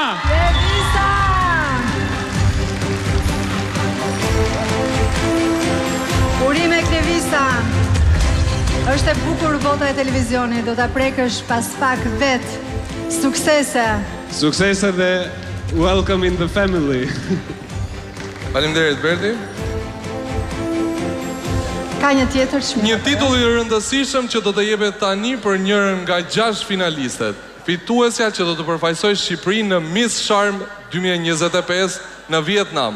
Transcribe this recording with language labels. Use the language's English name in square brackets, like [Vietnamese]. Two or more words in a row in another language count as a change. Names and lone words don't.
[Albanian] Klevisa! Urime Klevisa! Është e bukur bota e televizionit, do ta prekësh pas pak vetë. Suksese! Suksese dhe [English] welcome in the family. [Albanian] Faleminderit Berti. Ka një tjetër çmim. Një titull i rëndësishëm që do të jepet tani për njërin nga 6 finalistet. Fituesja që do të përfaqësojë Shqipërinë në Miss Charm 2025 në Vietnam.